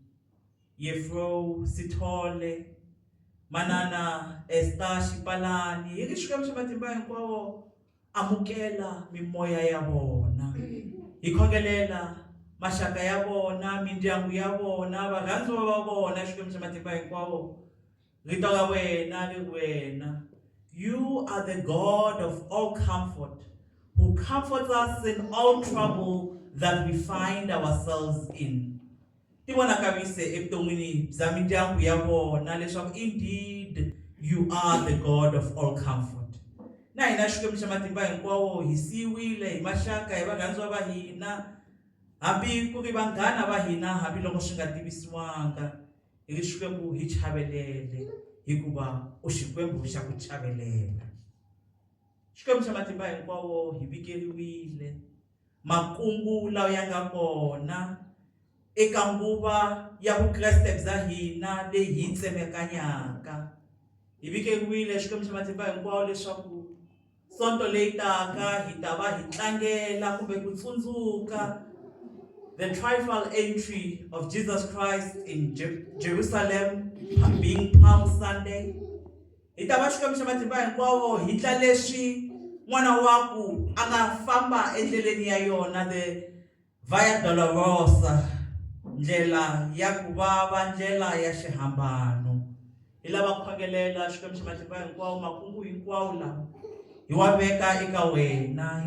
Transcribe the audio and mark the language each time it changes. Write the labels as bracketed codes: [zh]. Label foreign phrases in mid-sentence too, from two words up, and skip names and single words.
[ts] Yefro Sithole, manana Esther Xipalani, hi ri Xikwembu xa matimba hinkwawo amukela mimoya ya vona. Hi khongelela maxaka ya vona, mindyangu ya vona, varhandziwa va vona Xikwembu xa matimba hinkwawo. Rito ra wena ri wena. [en] You are the God of all comfort, who comforts us in all trouble that we find ourselves in. [ts] Ti vona kavise evuton'wini bya mindyangu ya vona leswaku [en] indeed you are the God of all comfort. [ts] Na hina Xikwembu xa matimba hinkwawo hi siyiwile hi maxaka hi varhandziwa va hina, hambi ku ri vanghana va hina, hambi loko swi nga tivisiwanga. Hi ri Xikwembu hi chavelele hikuva u Xikwembu xa ku chavelela. Xikwembu xa matimba hinkwawo hi vikeriwile makungu lawa ya nga kona eka nguva ya vukreste bya hina leyi hi tsemakanyaka. Hi vikeriwile Xikwembu xa matimba hinkwawo leswaku sonto leyi taka hi ta va hi tlangela kumbe ku tsundzuka [en] the triumphal entry of Jesus Christ in Jerusalem, being Palm Sunday. [ts] Hi ta va Xikwembu xa matimba hinkwawo hi tla leswi n'wana waku a nga famba endleleni ya yona, the Via Dolorosa, ndlela ya ku vava, ndlela ya xihambano. Hi lava ku khongelela Xikwembu xa matimba hinkwawo makungu hinkwawo lawa hi wa veka eka wena.